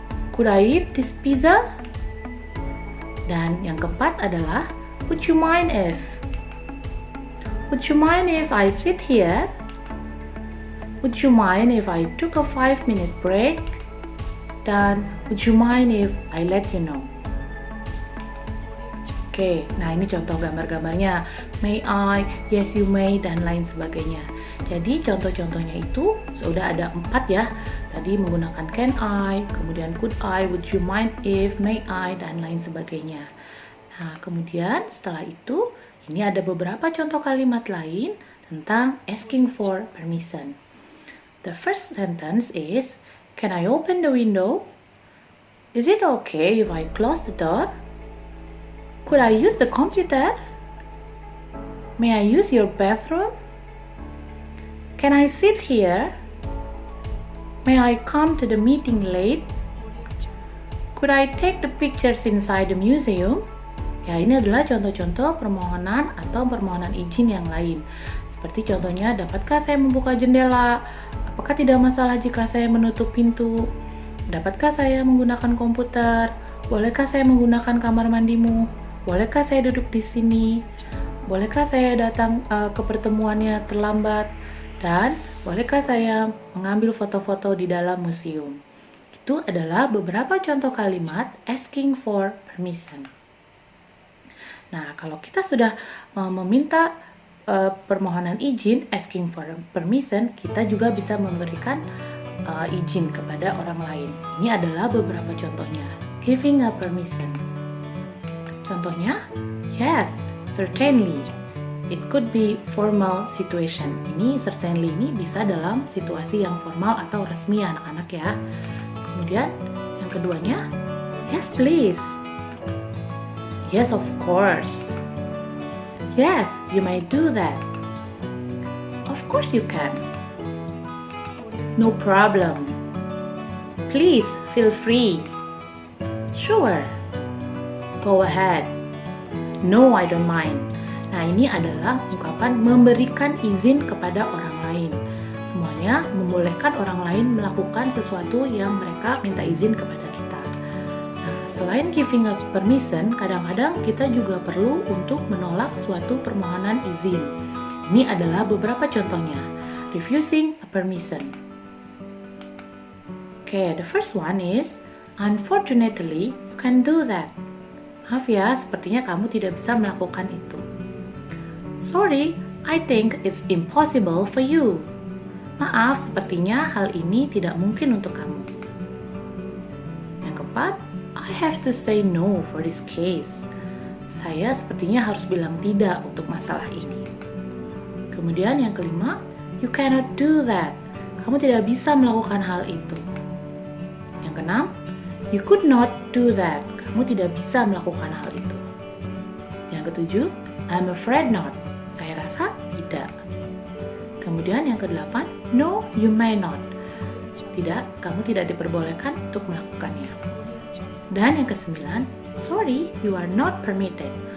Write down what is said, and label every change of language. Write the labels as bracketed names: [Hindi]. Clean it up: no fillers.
[English] Could I eat this pizza? [Indonesian] Dan yang keempat adalah, [English] would you mind if? Would you mind if I sit here? Would you mind if I took a 5-minute break? [Indonesian] Dan [English] would you mind if I let you know? [Indonesian] Oke, nah ini contoh gambar-gambarnya. [English] May I, yes you may, [Indonesian] dan lain sebagainya. Jadi contoh-contohnya itu sudah ada 4 ya. Tadi menggunakan can I, kemudian could I, would you mind if, may I, dan lain sebagainya. Nah, kemudian setelah itu, ini ada beberapa contoh kalimat lain tentang asking for permission. [English] The first sentence is, can I open the window? Is it okay if I close the door? Could I use the computer? May I use your bathroom? Can I sit here? May I come to the meeting late? Could I take the pictures inside the museum? [Indonesian] Ya, ini adalah contoh-contoh permohonan atau permohonan izin yang lain. Seperti contohnya, dapatkah saya membuka jendela? Apakah tidak masalah jika saya menutup pintu? Dapatkah saya menggunakan komputer? Bolehkah saya menggunakan kamar mandimu? Bolehkah saya duduk di sini? Bolehkah saya datang ke pertemuannya terlambat? Dan bolehkah saya mengambil foto-foto di dalam museum? Itu adalah beberapa contoh kalimat [English] asking for permission. [Indonesian] Nah, kalau kita sudah meminta permohonan izin, [English] asking for permission, [Indonesian] kita juga bisa memberikan izin kepada orang lain. Ini adalah beberapa contohnya. [English] Giving a permission. [Indonesian] Contohnya, [English] yes, certainly. It could be formal situation. [Indonesian] Ini certainly ini bisa dalam situasi yang formal atau resmi anak-anak ya. Kemudian yang keduanya, [English] yes please. Yes of course. Yes, you may do that. Of course you can. No problem. Please feel free. Sure. Go ahead. No, I don't mind. [Indonesian] Nah, ini adalah ungkapan memberikan izin kepada orang lain. Semuanya membolehkan orang lain melakukan sesuatu yang mereka minta izin kepada kita. Nah, selain [English] giving a permission, [Indonesian] kadang-kadang kita juga perlu untuk menolak suatu permohonan izin. Ini adalah beberapa contohnya. [English] Refusing a permission. Okay, the first one is, unfortunately, you can do that. [Indonesian] Maaf ya, sepertinya kamu tidak bisa melakukan itu. [English] Sorry, I think it's impossible for you. [Indonesian] Maaf, sepertinya hal ini tidak mungkin untuk kamu. Yang keempat, [English] I have to say no for this case. [Indonesian] Saya sepertinya harus bilang tidak untuk masalah ini. Kemudian yang kelima, [English] you cannot do that. [Indonesian] Kamu tidak bisa melakukan hal itu. Yang keenam, [English] you could not do that. [Indonesian] Kamu tidak bisa melakukan hal itu. Yang ketujuh, [English] I'm afraid not. [Indonesian] Saya rasa tidak. Kemudian yang kedelapan, [English] no, you may not. [Indonesian] Tidak, kamu tidak diperbolehkan untuk melakukannya. Dan yang kesembilan, [English] sorry, you are not permitted.